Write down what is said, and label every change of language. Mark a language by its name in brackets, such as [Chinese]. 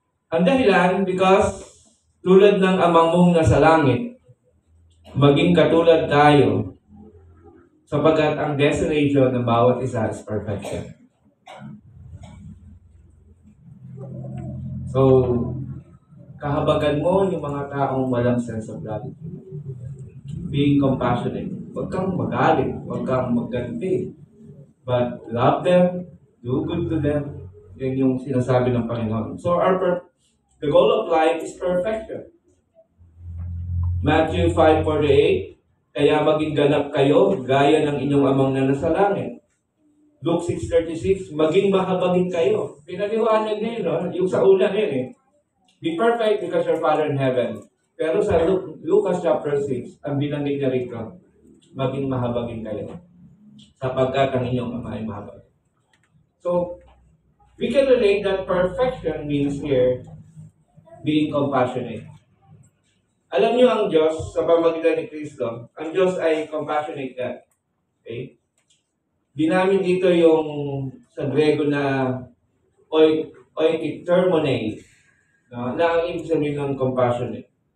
[Filipino] Ang dahilan, because tulad ng amang mong nasa langit, maging katulad tayo, sapagkat ang destination ng bawat isa is perfection. So, kahabagan mo yung mga taong walang sense of gratitude. Being compassionate. Huwag kang magalit, huwag kang magganti. [English] But love them, do good to them. Yan yung sinasabi ng Panginoon. So, the goal of life is perfection. [Filipino] Matthew 5:48, kaya maging ganap kayo, gaya ng inyong amang na nasa langit. Luke 6:36, maging mahabagin kayo. Pinaliwanag niya yun, no? Yung sa una yun eh. [English] Be perfect because your Father in heaven. [Filipino] Pero sa Lucas chapter 6, ang binanggit niya rito, maging mahabagin kayo. Sapagkat ang inyong ama ay mahabagin. [English] So, we can relate that perfection means here, being compassionate. [Filipino] Alam niyo ang Diyos, sa pamamagitan ni Kristo, ang Diyos ay compassionate God. Okay? Ginamit dito yung sa Grego na oikitermone, no? Na ang ibig sabihin ng compassionate.